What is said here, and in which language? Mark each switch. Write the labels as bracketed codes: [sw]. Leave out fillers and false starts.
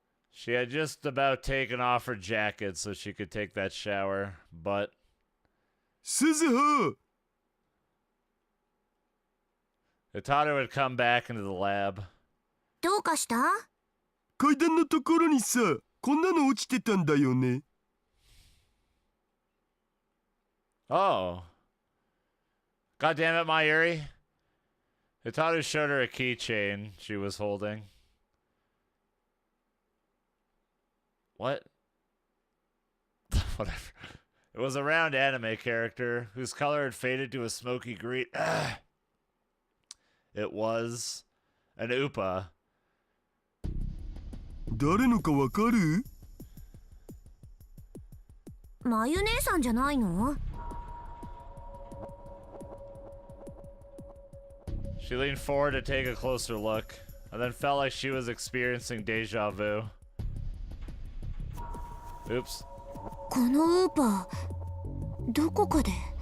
[en] She had just about taken off her jacket so she could take that shower, but [ja] 鈴葉。 [en] Itaru had come back into the lab. [ja] どうかした？階段のところにさ、こんなの落ちてたんだよね。 [en] Oh. God damn it, Mayuri. Itaru showed her a keychain she was holding. What? Whatever. It was a round anime character whose color had faded to a smoky green. It was an Upa. [ja] 誰のかわかる？まゆ姉さんじゃないの？ [en] She leaned forward to take a closer look, and then felt like she was experiencing deja vu. Oops. [ja] このウーパーどこかで。